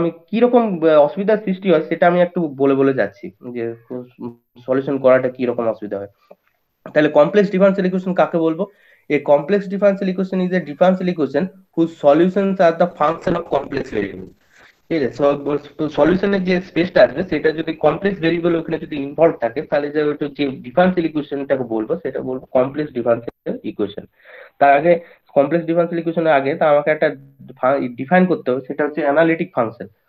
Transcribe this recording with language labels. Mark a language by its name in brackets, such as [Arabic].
[Bangla] কিরকম অসুবিধার সৃষ্টি হয় সেটা আমি একটু বলে যাচ্ছি, যে সলিউশন করাটা কিরকম অসুবিধা হয়। তাহলে কমপ্লেক্স ডিফারেন্সিয়াল ইকুয়েশন কাকে বলবো? [English] A complex differential equation is a differential equation whose solutions are the function of complex variable. [Bangla] ঠিক আছে, সলিউশনের যে স্পেসটা আসবে সেটা যদি কমপ্লেক্স ভেরিয়েবল ওখানে যদি ইনভলভ থাকে, তাহলে যে ডিফারেন্সিয়াল ইকুয়েশনটাকে বলবো সেটা বলবো কমপ্লেক্স ডিফারেন্সিয়াল ইকুয়েশন। তার আগে কমপ্লেক্স ডিফারেন্সিয়াল ইকুয়েশনের আগে তা আমাকে একটা ডিফাইন করতে হবে, সেটা হচ্ছে অ্যানালিটিক ফাংশন।